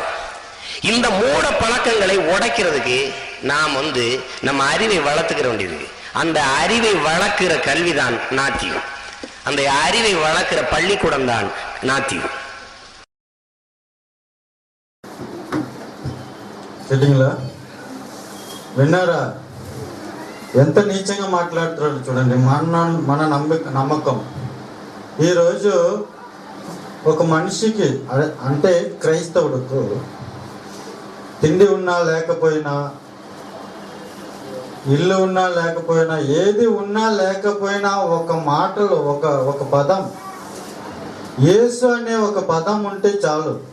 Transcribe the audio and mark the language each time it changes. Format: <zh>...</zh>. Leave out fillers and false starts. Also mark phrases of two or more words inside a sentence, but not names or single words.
<ta>இந்த மூட பழக்கங்களை உடைக்கிறதுக்கு நாம் நம்ம அறிவை வளர்த்துக்கிற வேண்டியது. அந்த அறிவை வளர்க்கிற கல்விதான் நாத்தியம். அந்த அறிவை வளர்க்கிற பள்ளிக்கூடம் தான் நாத்தியம். சரிங்களா?</ta> <te>విన్నారా? ఎంత నీచంగా మాట్లాడుతున్నాడు చూడండి. మన నమ్మకం ఈరోజు ఒక మనిషికి అంటే క్రైస్తవుడుకు తిండి ఉన్నా లేకపోయినా, ఇల్లు ఉన్నా లేకపోయినా, ఏది ఉన్నా లేకపోయినా ఒక మాటలు ఒక పదం, యేసు అనే ఒక పదం ఉంటే చాలు.</te>